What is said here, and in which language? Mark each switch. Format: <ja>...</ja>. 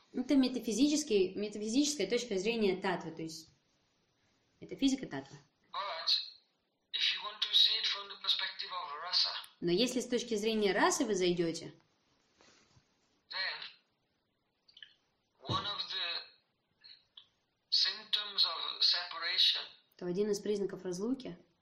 <ru>Это метафизическая точка зрения таттвы, то есть метафизика таттвы.</ru> <en>But if you want to see it from the perspective of rasa.</en> <ru>Но если с точки зрения расы вы зайдете,</ru> <en>then one of the symptoms of separation.</en> <ru>То один из признаков разлуки.</ru>